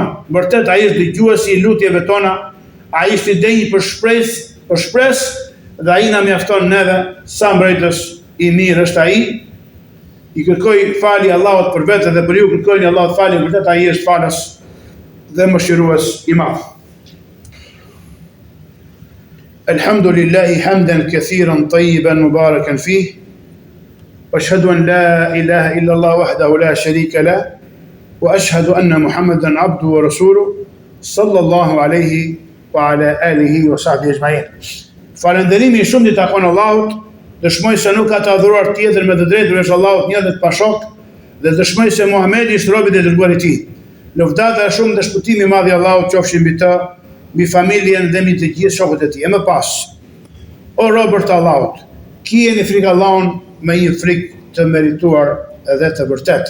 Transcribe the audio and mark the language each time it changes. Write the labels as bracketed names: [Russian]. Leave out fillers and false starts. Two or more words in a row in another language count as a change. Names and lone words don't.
[Albanian] Vërtet ai është dëgjuesi i lutjeve tona, ai është i denjë për shpresë dhe ai na mjafton neve sa mbrojtës i mirë është ai. I kërkoj falje Allahut për vete dhe për ju kërkojni Allahut falje, vërtet ai është falës dhe mëshirues i madh. [Arabic] الحمد لله حمدا كثيرا طيبا مباركا فيه. أشهد أن لا إله إلا الله وحده لا شريك له. وأشهد أن محمدا عبده ورسوله صلى الله عليه وعلى آله وصحبه أجمعين. [Albanian] Falënderimi shumë i takon Allahut, dëshmoj se nuk ka të adhuruar tjetër me të drejtë veç Allahut një dhe të pashok, dhe dëshmoj se Muhamedi është robi dhe dërguari i tij. Lëvdata e shumë dhe shpëtimi i madh i Allahut qofshin mbi të, mbi familjen dhe mbi të gjithë shokët e tij. E më pas, o robër të Allahut, kijeni frikë Allahun me një frikë të merituar edhe të vërtetë.